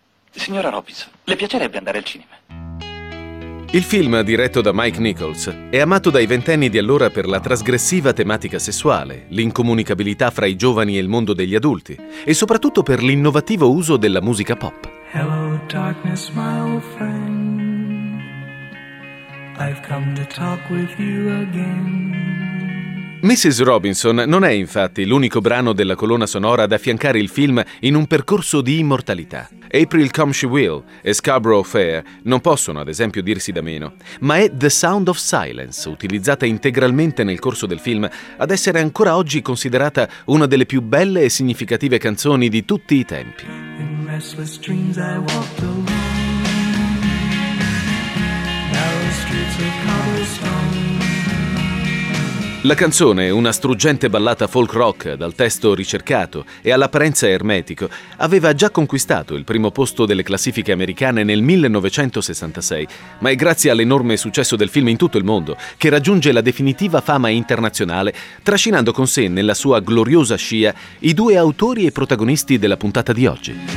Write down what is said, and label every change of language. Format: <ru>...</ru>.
<it>Signora Robinson, le piacerebbe andare al cinema? Il film, diretto da Mike Nichols, è amato dai ventenni di allora per la trasgressiva tematica sessuale, l'incomunicabilità fra i giovani e il mondo degli adulti, e soprattutto per l'innovativo uso della musica pop.</it> <en>Hello darkness, my old friend. I've come to talk with you again.</en> <it>Mrs. Robinson non è infatti l'unico brano della colonna sonora ad affiancare il film in un percorso di immortalità. April Come She Will e Scarborough Fair non possono ad esempio dirsi da meno, ma è The Sound of Silence, utilizzata integralmente nel corso del film, ad essere ancora oggi considerata una delle più belle e significative canzoni di tutti i tempi. In restless dreams I walked alone. Narrow streets of cobblestone. La canzone, una struggente ballata folk rock dal testo ricercato e all'apparenza ermetico, aveva già conquistato il primo posto delle classifiche americane nel 1966, ma è grazie all'enorme successo del film in tutto il mondo che raggiunge la definitiva fama internazionale, trascinando con sé nella sua gloriosa scia i due autori e protagonisti della puntata di oggi.</it>